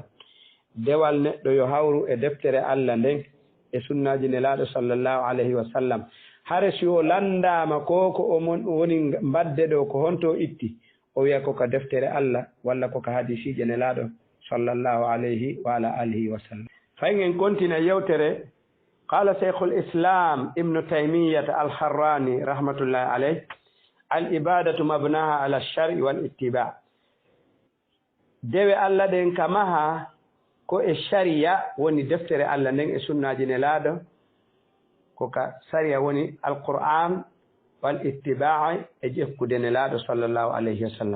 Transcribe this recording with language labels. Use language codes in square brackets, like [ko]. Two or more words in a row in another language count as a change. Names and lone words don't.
[ff] Dewal neɗɗo yo hawru e deftere Allah nden e sunnaji nelaɗo [ar] صلى الله عليه وسلم. [ff] Hare si o landama ko o woni mbadde ɗo ko honto itti o wiya ko ka deftere Allah walla ko ka hadisije nelaɗo [ar] صلى الله عليه وعلى آله وسلم. [ff] Fayin en kontina yewtere [ar] قال شيخ الإسلام ابن تيمية الحراني رحمة الله عليه العبادة مبناها على الشرع والاتباع. [ff] Dewe Allah ɗen kamaha ko e sharia woni deftere Allah nden e sunnaji nelaɗo ko ka sharia woni [ar] القرآن والاتباع [ff] e jekkude nelaɗo [ar] صلى الله عليه وسلم.